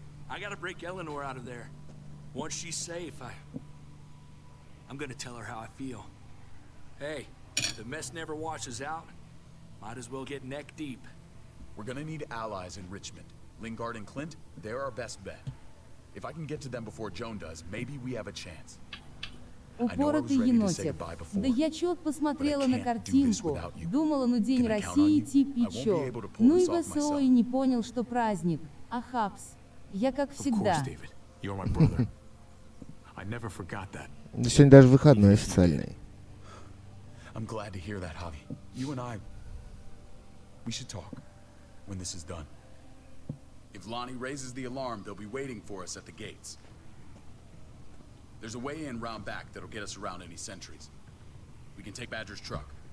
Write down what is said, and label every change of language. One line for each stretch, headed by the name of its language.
English: I gotta break Eleanor out of there. Once she's safe, I'm gonna tell her how I feel. Hey, the mess never washes out. Might as well get neck deep. We're gonna need allies in Richmond. Lingard and Clint, they're our best bet. If I can get to them before Joan does, maybe we have a chance.
Russian: Упоротый енотик. Да я чёт посмотрела на картинку. Думала, ну День России типа и чё. Ну и ВСО и не понял, что праздник. А хапс. Я как всегда.
English: You're my brother. I never forgot that.
Russian: Да сегодня даже выходной официальный.
English: I'm glad to hear that, Javi. You and I, we should talk when this is done. If Lonnie raises the alarm, they'll be waiting for us at the gates. There's a way in round back that'll get us around any sentries. We can take Badger's truck.